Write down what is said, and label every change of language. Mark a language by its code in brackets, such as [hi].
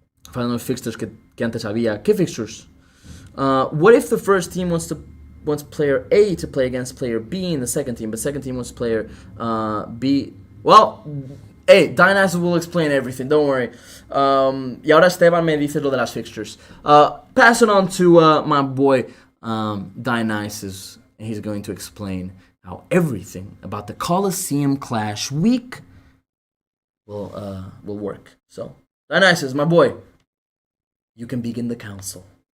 [es] Falando de fixtures que antes había, ¿qué fixtures? [en] What if the first team wants player A to play against player B in the second team, but second team wants player B? Well, hey, Dionysus will explain everything, don't worry. [es] Y ahora Esteban me dice lo de las fixtures. [en] Pass it on to my boy Dionysus, and he's going to explain how everything about the Colosseum Clash week will work. So, Dionysus, my boy, you can begin the council.